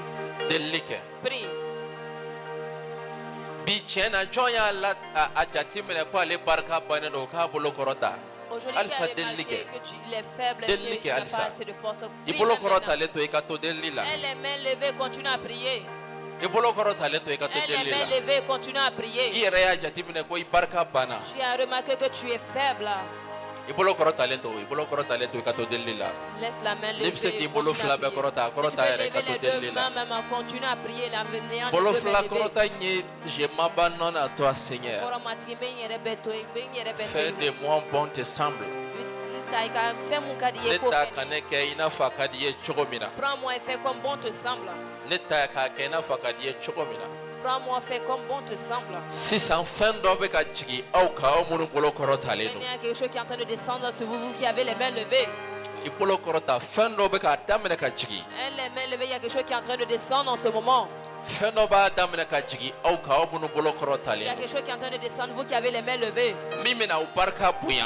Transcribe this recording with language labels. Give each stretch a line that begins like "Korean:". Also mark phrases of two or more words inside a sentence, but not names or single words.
Bambara: Delili kɛ.
French: Prie.
Bambara: Bi tiɲɛ na jɔn y'a jate minɛ ko ale barika bannen don k'a bolo kɔrɔta.
French: Aujourd'hui,
Bambara: Halisa
French: tu as
Bambara: delili
French: remarqué
Bambara: kɛ.
French: que tu es faible et
Bambara: Delili
French: que tu
Bambara: kɛ
French: n'as
Bambara: halisa.
French: pas assez de force.
Bambara: I
French: Prie
Bambara: bolo
French: maintenant.
Bambara: kɔrɔtalen to i ka to delili la.
French: Et les mains levées, continue à prier.
Bambara: I bolo kɔrɔtalen to i ka to
French: Et les
Bambara: delili
French: mains
Bambara: la.
French: levées, continue à
Bambara: I
French: prier.
Bambara: yɛrɛ y'a jate minɛ ko i barika banna.
French: Tu as remarqué que tu es faible.
Bambara: I bolo kɔrɔtalen to i ka to delili la.
French: Laisse la main
Bambara: N'i
French: levée.
Bambara: bɛ se k'i bolo
French: continue
Bambara: fila
French: à
Bambara: bɛɛ
French: prier.
Bambara: kɔrɔta a
French: Si tu
Bambara: kɔrɔta
French: peux
Bambara: yɛrɛ i ka
French: lever
Bambara: to
French: les deux
Bambara: delili
French: mains,
Bambara: la.
French: même continue à prier. N'ayant
Bambara: Bolo
French: les deux
Bambara: fila
French: mains levées.
Bambara: kɔrɔta in ye
French: je m'abandonne à toi Seigneur.
Bambara: Kɔrɔ matigi bɛ n yɛrɛ bɛ to yen, bɛ n yɛrɛ bɛ to
French: Fais
Bambara: yen.
French: de moi bon te semble.
Bambara: Ta i ka fɛn mun ka di i Ne ye k'o ta kɛ. ka ne kɛ i n'a fɔ a ka di i ye cogo min na.
French: Prends-moi et fais comme bon te semble.
Bambara: Ne ta k'a kɛ i n'a fɔ a ka di i ye cogo min na.
French: Prends-moi, fais comme bon te semble.
Bambara: Sisan fɛn dɔ bɛ ka jigin aw kan aw minnu bolo kɔrɔtalen
French: Il
Bambara: don.
French: y a quelque chose qui est en train de descendre sur vous, vous qui avez les mains levées.
Bambara: I bolo kɔrɔta fɛn dɔ bɛ k'a daminɛ ka jigin.
French: Et les mains levées, il y a quelque chose qui est en train de descendre en ce moment.
Bambara: Fɛn dɔ b'a daminɛ ka jigin aw kan aw minnu bolo
French: Il y a
Bambara: kɔrɔtalen
French: quelque
Bambara: don.
French: chose qui est en train de descendre, vous qui avez les mains levées.
Bambara: Min bɛna aw barika bonya